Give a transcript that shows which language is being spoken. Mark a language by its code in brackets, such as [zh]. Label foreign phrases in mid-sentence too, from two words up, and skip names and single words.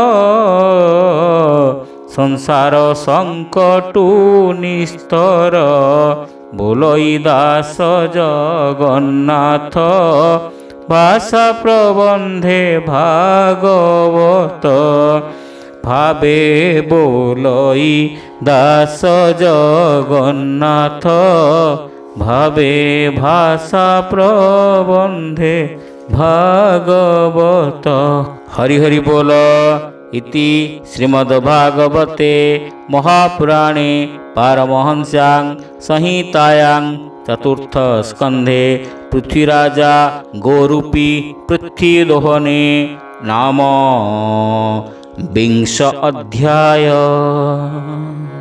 [or] ସଂସାର ସଙ୍କଟୁ ନିସ୍ତର ବୋଲଇ ଦାସ ଜଗନ୍ନାଥ ଭାଷା ପ୍ରବନ୍ଧେ ଭାଗବତ ଭାବେ ବୋଲଇ ଦାସ ଜଗନ୍ନାଥ ଭାବେ ଭାଷା ପ୍ରବନ୍ଧେ ଭାଗବତ। ହରି ହରି ବୋଲ। [sa] इति श्रीमद्भागवते महापुराणे पारमहंस्यां संहितायां चतुर्थ स्कन्धे पृथ्वीराजा गोरूपी पृथ्वीदोहने नाम 20 अध्याय।